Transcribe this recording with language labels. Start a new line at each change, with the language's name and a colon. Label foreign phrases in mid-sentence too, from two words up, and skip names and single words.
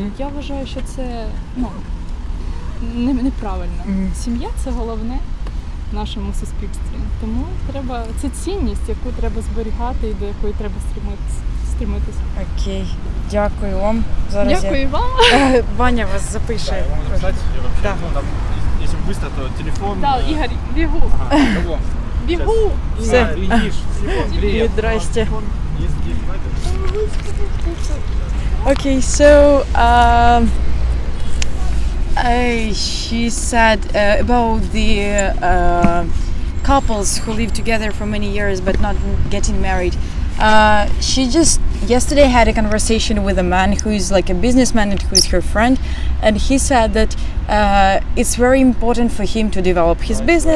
Ukrainian: Я вважаю, що це неправильно. Сім'я це головне в нашому суспільстві. Тому це цінність, яку треба зберігати і до якої треба стремитися. Окей, дякую вам. Зараз Дякую вам. Ваня вас запише.
Russian: Я вам написать вообще, Да. там, если быстро, то телефон.
Ukrainian: Так, Ігор, бігу. Ага, кого? Бігу. Все.
Russian: Видишь, телефон, привет. Здрасте. Есть
English: Okay, so she said about the couples who live together for many years but not getting married. She just yesterday had a conversation with a man who is like a businessman and who is her friend, and he said that it's very important for him to develop his business.